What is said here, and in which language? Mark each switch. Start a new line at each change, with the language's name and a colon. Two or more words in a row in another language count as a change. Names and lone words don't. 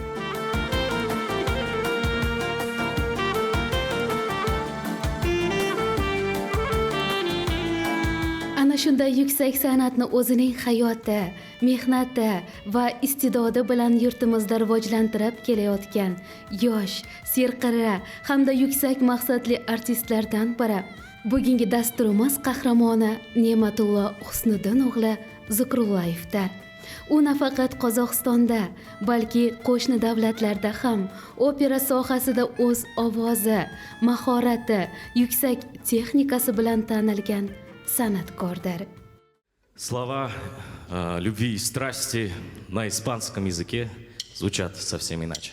Uzbek: Ana shunday yuksak san'atni o'zining hayoti, mehnati va iste'dodi bilan yurtimizda rivojlantirib kelayotgan yosh, serqirra hamda yuksak maqsadli artistlardan biri bugungi dasturimiz qahramoni Ne'matullo Husniddin o'g'li Zikrullayevdir. U nafaqat Qozog'istonda, balki qo'shni davlatlarda ham opera sohasida o'z ovozi, mahorati, yuksak texnikasi bilan tanilgan san'atkordir.
Russian: Слова любви и страсти на испанском языке звучат совсем иначе.